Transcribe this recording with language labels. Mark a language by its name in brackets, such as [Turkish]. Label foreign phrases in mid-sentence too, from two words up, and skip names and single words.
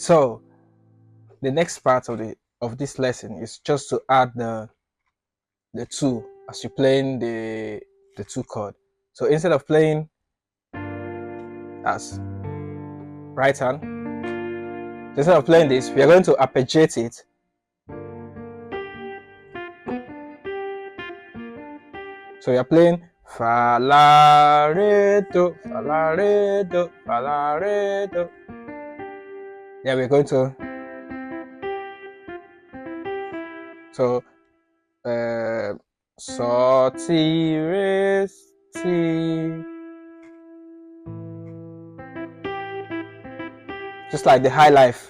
[English] So the next part of this lesson is just to add the 2 as you're playing the 2 chord. So instead of playing as right hand, instead of playing this, we are going to arpeggiate it. So we are playing fa la re do, fa la re do, fa la re do. Yeah, we're going to. So so ti re ti. Just like the highlife.